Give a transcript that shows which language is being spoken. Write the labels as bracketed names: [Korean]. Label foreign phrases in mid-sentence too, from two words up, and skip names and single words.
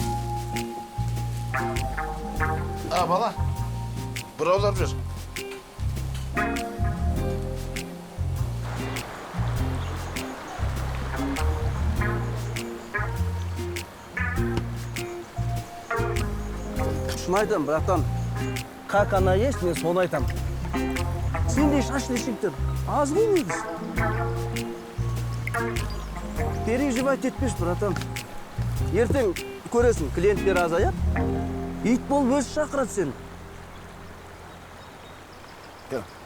[Kazakh] Бала, бір аулап жүр. Шын айтам, братан. [Russian] Как она есть, [Kazakh] мен соны айтам. Сендей шашты шектер аз ғой негіз. Переживать етпеш, братан. Ертең көресің, клиенттер азаяп, ит болып өзі шақырады сені. Кел.